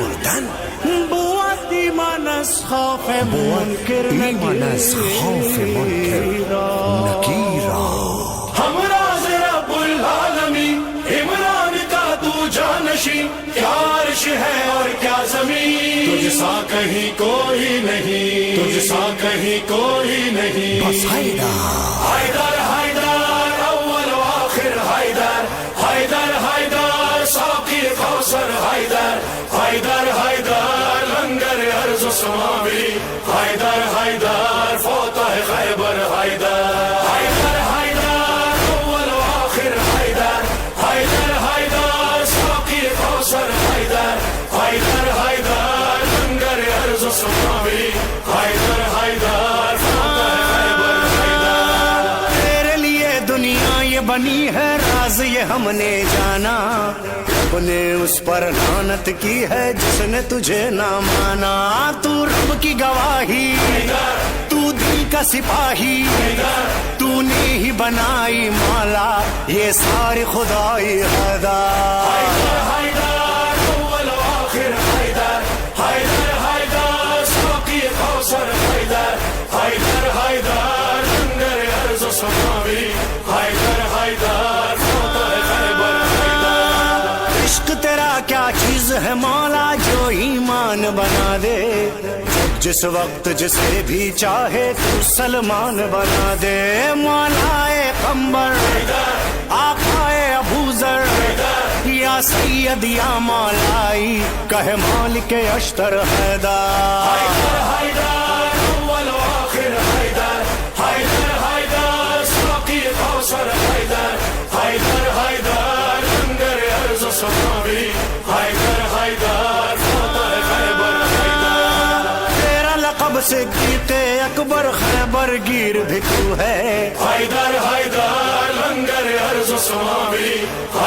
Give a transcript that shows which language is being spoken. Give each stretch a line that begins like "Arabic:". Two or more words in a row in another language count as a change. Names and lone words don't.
Urdu: جان
Persian: بود ایمان از خوف منکر ایمان از خوف منکر نکیرا
Urdu: ہم راز رب العالمین عمران کا تو جانشین، کیا عرش ہے اور کیا زمین، تجھ سا کہیں کوئی نہیں، تجھ سا کہیں کوئی نہیں، بس حیدر حیدر حیدر اول و آخر حیدر، حیدر حیدر ساقی کوثر حیدر، حیدر حیدر لنگر ارض و سماوی، حیدر حیدر فاتح خیبر حیدر، حیدر حیدر اول و آخر حیدر، حیدر حیدر ساقی کوثر حیدر، حیدر حیدر لنگر ارض و سماوی، حیدر حیدر فاتح خیبر حیدر۔ تیرے لیے دنیا یہ بنی ہے راز یہ ہم نے جانا، رب نے اس پر لعنت کی ہے جس نے تجھے نہ مانا، تو رب کی گواہی تو دل کا سپاہی، تو نے ہی بنائی مولا یہ ساری خدائی حیدر، حیدر اول و آخر حیدر، حیدر حیدر ساقی کوثر حیدر، حیدر حیدر لنگر ارض و سماوی، حیدر حیدر فاتح خیبر حیدر۔ عشق تیرا کیا چیز ہے مولا جو ایمان بنا دے، جس وقت جسے بھی چاہے تو سلمان بنا دے، مولا قمبر آقائے ابوذر یا سید یا مولائی کہے مالک اشتر حیدر، حیدر اول و آخر حیدر، حیدر حیدر ساقی کوثر حیدر، حیدر حیدر لنگر ارض و سماوی، حیدر حیدر فاتح خیبر حیدر۔ تیرا لقب صدیق اکبر خیبر گیر بھی تو ہے، حیدر حیدر لنگر ارض و سماوی،